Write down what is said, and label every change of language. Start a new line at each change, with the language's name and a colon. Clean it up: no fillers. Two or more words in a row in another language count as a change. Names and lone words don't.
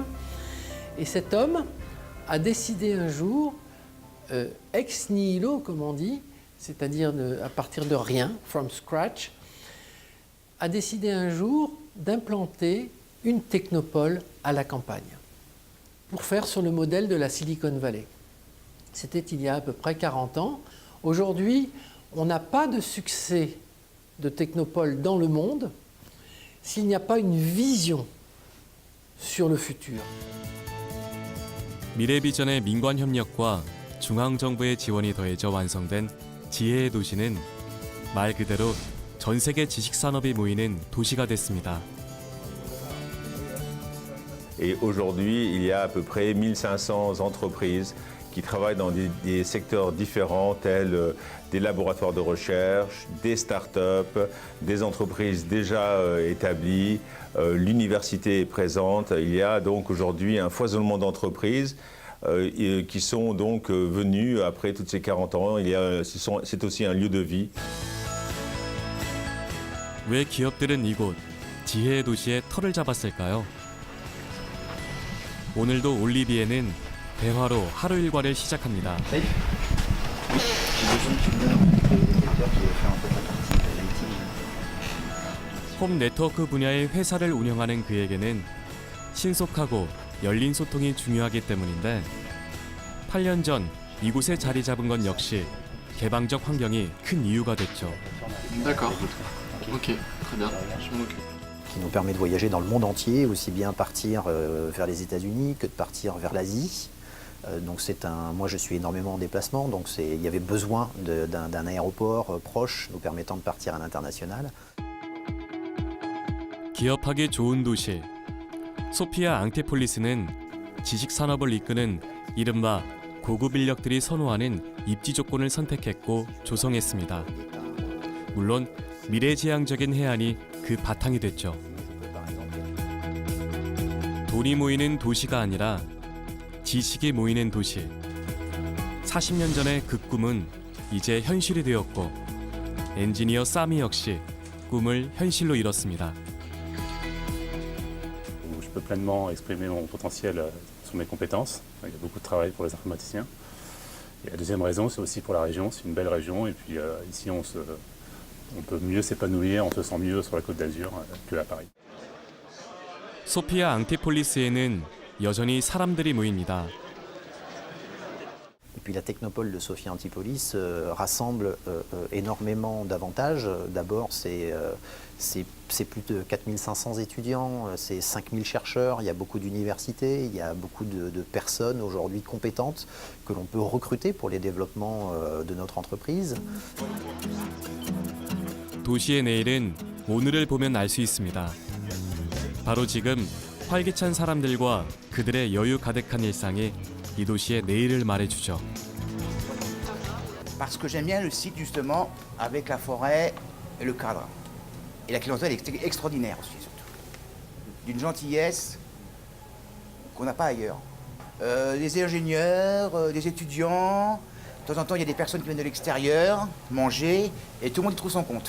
French: Et cet homme a décidé un jour,
Latin: ex nihilo,
French: comme on dit, c'est-à-dire à partir de rien,
English: from scratch,
French: a décidé un jour d'implanter une technopole à la campagne pour faire sur le modèle de la Silicon Valley. C'était il y a à peu près 40 ans. Aujourd'hui, on n'a pas de succès de technopole dans le monde s'il n'y a pas une vision sur le futur.
Korean: 미래 비전의 민관 협력과 중앙 정부의 지원이 더해져 완성된 지혜의 도시는 말 그대로 전 세계 지식 산업이 모이는 도시가 됐습니다.
French: Et aujourd'hui, il y a à peu près 1500 entreprises qui travaillent dans des secteurs différents tels des laboratoires de recherche, des start-up, des entreprises déjà établies, l'université est présente. Il y a donc aujourd'hui un foisonnement d'entreprises qui sont donc venues après toutes ces 40 ans. C'est aussi un lieu de vie.
Korean: 왜 기업들은 이곳 지혜의 도시에 터를 잡았을까요? 오늘도 올리비에는 대화로 하루 일과를 시작합니다. 홈 네트워크 분야의 회사를 운영하는 그에게는 신속하고 열린 소통이 중요하기 때문인데 8년 전 이곳에 자리 잡은 건 역시 개방적 환경이 큰 이유가 됐죠.
French: D'accord. Ok, très bien. Je m'en occupe. Qui nous permet de voyager dans le monde entier, aussi bien partir vers les États-Unis que de partir vers l'Asie. Donc moi je suis énormément en déplacement, donc il y avait besoin d'un aéroport proche nous permettant de partir à l'international.
Korean: 기업하기 좋은 도시 소피아 앙테폴리스는 지식 산업을 이끄는 이른바 고급 인력들이 선호하는 입지 조건을 선택했고 조성했습니다. 물론 미래지향적인 해안이 그 바탕이 됐죠. 돈이 모이는 도시가 아니라 지식이 모이는 도시. 40년 전의 그 꿈은 이제 현실이 되었고 엔지니어 사미 역시 꿈을 현실로 이뤘습니다.
French: Je peux pleinement exprimer mon potentiel sur mes compétences. Il y a beaucoup de travail pour les informaticiens. Et la deuxième raison, c'est aussi pour la région. C'est une belle région et puis ici on peut mieux s'épanouir, on se sent mieux sur la Côte d'Azur que à Paris.
Korean: 소피아 앙티폴리스에는 여전히 사람들이 모입니다.
French: Et puis la technopole de Sophia Antipolis rassemble énormément d'avantages. D'abord, c'est plus de 4500 étudiants, c'est 5000 chercheurs, il y a beaucoup d'universités, il y a beaucoup de personnes aujourd'hui compétentes que l'on peut recruter pour les développements de notre entreprise.
Korean: 도시의 내일은 오늘을 보면 알 수 있습니다. 바로 지금 활기찬 사람들과 그들의 여유 가득한 일상이 이 도시의 내일을 말해주죠.
French: Parce que j'aime bien le site justement avec la forêt et le cadre. Et la clientèle est extraordinaire aussi surtout. D'une gentillesse qu'on n'a pas ailleurs. Des ingénieurs, des étudiants, de temps en temps il y a des personnes qui viennent de l'extérieur manger et tout le monde y trouve son compte.